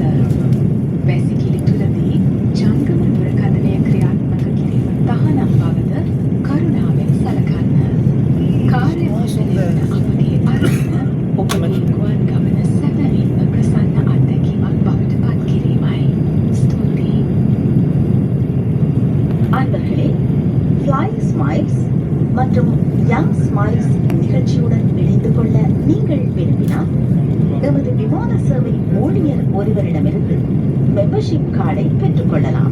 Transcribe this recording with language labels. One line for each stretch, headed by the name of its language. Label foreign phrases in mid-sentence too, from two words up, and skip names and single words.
Sinhala: වැසිකිලි තුළදී ජංගම දුරකථනය ක්‍රියාත්මක කිරීම තහනම් බවද කරුණාවෙන් සලකන්න. කාර්යභාජනය වන අපගේ අරමුණ ඔබගේ ගුවන් ගමන සැබවින්ම ප්‍රසන්න අත්දැකීමක් බවට පත් කිරීමයි. ස්තුතියි.
Tamil: அன்பர்களே, ஃப்ளை ஸ்மைல்ஸ் மற்றும் யங் ஸ்மைல்ஸ் நிகழ்ச்சியுடன் இணைந்து கொள்ள நீங்கள் விரும்பினால் எமது விமான சேவை ஊழியர் ஒருவரிடமிருந்து
English: membership card
Tamil: பெற்றுக்கொள்ளலாம்.